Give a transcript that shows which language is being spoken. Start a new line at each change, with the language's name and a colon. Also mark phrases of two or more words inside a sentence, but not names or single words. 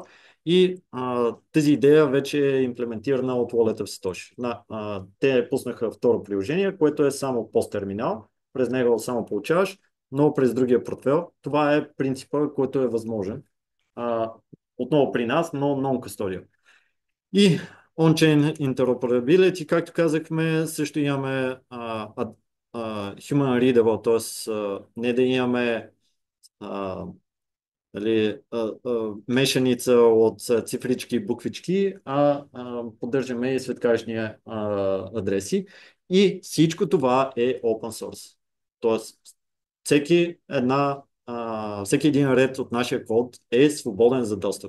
Bulgarian: И тази идея вече е имплементирана от Wallet в Satoshi. Те пуснаха второ приложение, което е само посттерминал. През него само получаваш, но през другия портфел. Това е принципа, който е възможен. Отново при нас, но non-custodial. И
English: on-chain interoperability,
Bulgarian: както казахме, също имаме
English: human readable,
Bulgarian: т.е. не да имаме мешаница от цифрички и буквички, поддържаме и светкавични адреси. И всичко това е
English: open source.
Bulgarian: Тоест, всеки един ред от нашия код е свободен за достъп.